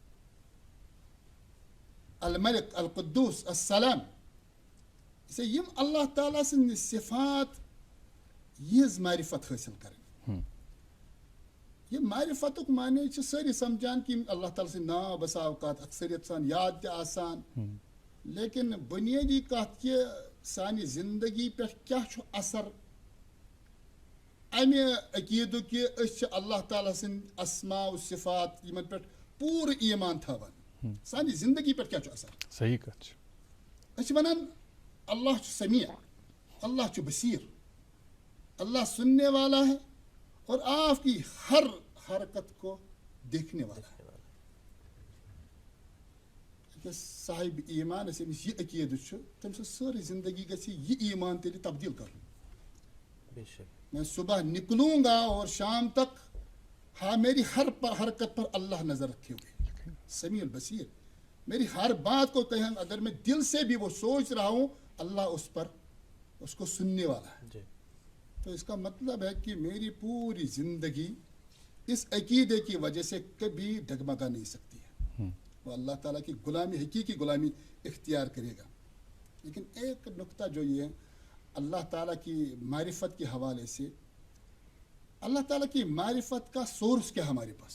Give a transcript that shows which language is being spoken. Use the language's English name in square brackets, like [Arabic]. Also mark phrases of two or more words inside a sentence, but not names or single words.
[Kashmiri] الملک القدوس السلام یم اللہ تعالیٰ سٕنٛدۍ صفات یِہٕنٛز معرفت حٲصِل کرٕنۍ یہ معرفتُک معنی چھِ سٲری سمجھان کہ اللہ تعالیٰ سٕنٛدۍ ناو بسا اوقات اکثریت سان یاد تہِ آسان لیکن بنیٲدی کتھ کہِ سانہِ زندگی پٮ۪ٹھ کیاہ چھُ اثر امہِ عقیٖدُک کہِ أسۍ چھِ اللہ تعالیٰ سٕنٛدۍ اسماء و صفات یِمن پٮ۪ٹھ پوٗرٕ ایمان تھاوان سانہِ زندگی پٮ۪ٹھ کیاہ چھُ اثر صحیح کتھ چھِ أسۍ چھِ ونان اللہ چھُ سمیع اللہ چھُ بصیر [Urdu] اللہ سننے والا ہے اور آپ کی ہر حرکت کو دیکھنے والا ہے [Kashmiri] صاحب ایمان اس أمِس یہِ عقیٖدٕ چھُ تٔمۍ سٕنٛز سٲرٕے زندگی گژھِ یہِ ایمان تیٚلہِ تبدیٖل کرُن [Urdu] میں صبح نکلوں گا اور شام تک ہاں میری ہر حرکت پر اللہ نظر رکھے ہوئے سمیع البصیر میری ہر بات کو کہیں اگر میں دل سے بھی وہ سوچ رہا ہوں اللہ اس کو سننے والا ہے تو اس کا مطلب ہے کہ میری پوری زندگی اس عقیدے کی وجہ سے کبھی ڈگمگا نہیں سکتی ہے وہ اللہ تعالیٰ کی غلامی حقیقی غلامی اختیار کرے گا لیکن ایک نقطہ جو یہ ہے اللہ تعالیٰ کی معرفت کے حوالے سے اللہ تعالیٰ کی معرفت کا سورس کیا ہمارے پاس